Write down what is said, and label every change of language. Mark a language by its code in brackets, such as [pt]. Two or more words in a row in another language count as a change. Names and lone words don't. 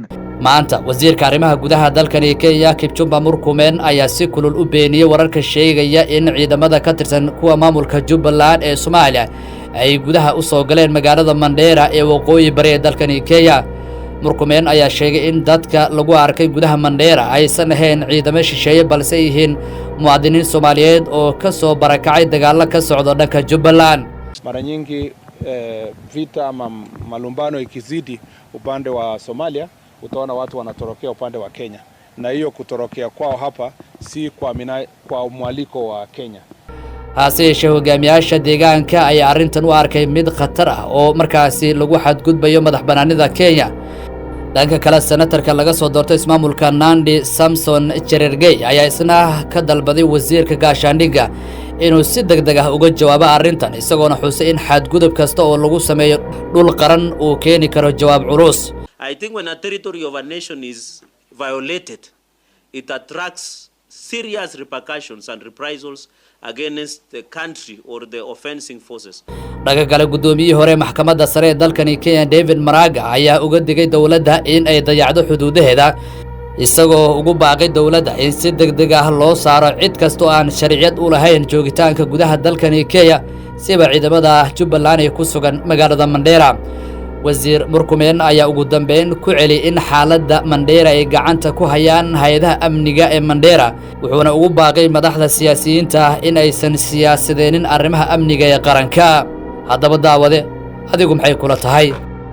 [so] maanta wasiirka arrimaha gudaha dalkani Kenya Kipchumba Murkomen ayaa si kulul u beeniyay wararka sheegaya in ciidamada ka tirsan kuwa maamulka Jubbaland ee Soomaaliya ay gudaha u soo galeen magaalada Mandera ee waqooyi bari ee dalkani Kenya Murkomen ayaa sheegay in dadka lagu arkay gudaha Mandera aysan ahayn ciidamo shisheeye balse yihiin muwaadiniin Soomaaliyeed oo ka soo barakacay dagaal ka socda dhanka Jubbaland [sw] mara nyingi vita ama malumbano ikizidi upande wa Somalia utaona watu wanatorokea upande wa Kenya na hiyo kutorokea kwao hapa si kwa mwaliko wa Kenya [so] hase yeeshee hogaamiyaasha deegaanka ayaa arrintan u arkay mid khatar ah oo markaasi lagu xadgudbayo madax banaanida Kenya dhanka kale senatarka laga soo doortay ismaamulka Nandi Samson Cherargei ayaa isna ka dalbaday wasiirka gaashaandhigga inuu si degdeg ah uga jawaabo arrintan isagoona xusay in xadgudub kasta oo lagu sameeyo dhul qaran uu keeni karo jawaab culus [en] I think when a territory of a nation is violated it attracts serious repercussions and reprisals against the country or the offending forces. [so] Dhaga kale gudoomiyihii hore maxkamadda sare ee dalkani Kenya David Maraga ayaa uga digay dawladda in ay dayacdo xuduudaheeda isagoo ugu baaqay dawladda in si degdeg ah loo saaro cid kasto aan sharciyad u lahayn joogitaanka gudaha dalkani Kenya siba ciidamada Jubbaland ee ku sugan magaalada Mandera wasiir Murkomen ayaa ugu dambeyn ku celi in xaaladda Mandera ay gacanta ku hayaan hay'adaha amniga ee Mandera wuxuuna ugu baaqay madaxda siyaasiyiinta in aysan siyaasadeenin arrimaha amniga ee qaranka haddaba daawade adigu maxay kula tahay